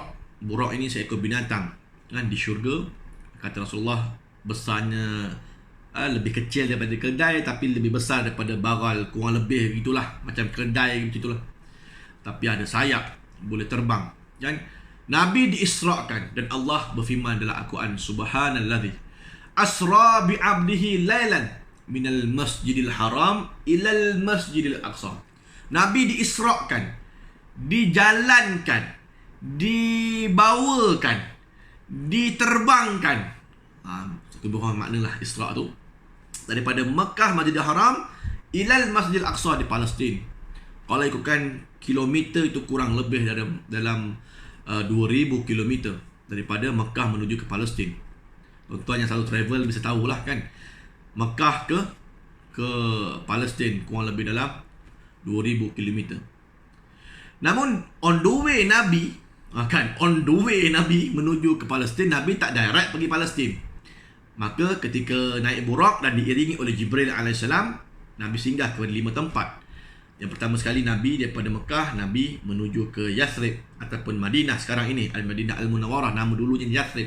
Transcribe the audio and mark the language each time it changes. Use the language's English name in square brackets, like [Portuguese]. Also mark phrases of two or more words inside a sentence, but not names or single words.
[Malay] Burak ini seekor binatang di syurga. Kata Rasulullah, besarnya lebih kecil daripada kedai, tapi lebih besar daripada baral, kurang lebih begitulah, macam kedai begitulah, tapi ada sayap, boleh terbang, kan? Nabi diisrakan dan Allah berfirman dalam Al-Quran, [Arabic] سبحان الذي أسرى بعبده ليلا من المسجد الحرام إلى المسجد الأقصى. [Malay] Nabi diisrakan, dijalankan, dibawakan, diterbangkan. Satu buah makna lah Isra tu, daripada Mekah Masjidil Haram ilal Masjidil Aqsa di Palestin. Kalau ikutkan kilometer, itu kurang lebih dalam 2000 kilometer daripada Mekah menuju ke Palestin. Tuan-tuan yang selalu travel bisa tahulah, kan, Mekah ke Palestin kurang lebih dalam 2000 kilometer. Namun [English] on the way [Malay] Nabi menuju ke Palestin, Nabi tak direct pergi Palestin. Maka ketika naik Burak dan diiringi oleh Jibril AS, Nabi singgah ke 5 tempat. Yang pertama sekali Nabi daripada Mekah, Nabi menuju ke Yathrib ataupun Madinah sekarang ini, Al-Madinah Al-Munawwarah, nama dulunya Yathrib.